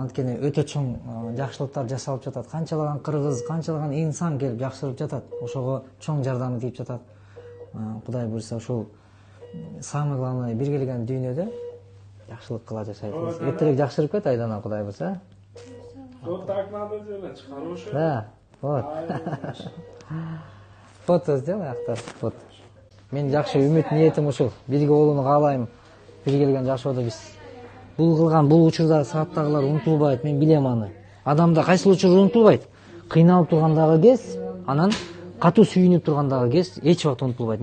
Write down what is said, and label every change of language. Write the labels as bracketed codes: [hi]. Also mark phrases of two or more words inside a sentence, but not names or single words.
[ky] Анткени өтө чоң жакшылыктар жасалып жатат. Канчалаган кыргыз, канчалаган инсан келип жакшырып жатат. Ошого чоң жардамы тийип жатат. Кудай буюрса ушул [ru] самый главный [ky] бир келген дүйнөдө жакшылык кыла жашайбыз. Эртерээк жакшырып кет Айдана, Кудай буюрса. [ru] Вот так надо делать, хороший. Да, вот. Фото сделай, Ахтар, фото. [ky] Мен жакшы үмүт ниетим ушул. Бирге болууну каалайм. Бир келген жакшы болду биз. Бул кылган, бул учурда сааттагылар унутулбайт, мен билем аны. Адамда кайсыл учур унутулбайт? Кыйналып тургандагы кез, анан катуу сүйүнүп тургандагы кез эч убакыт унутулбайт.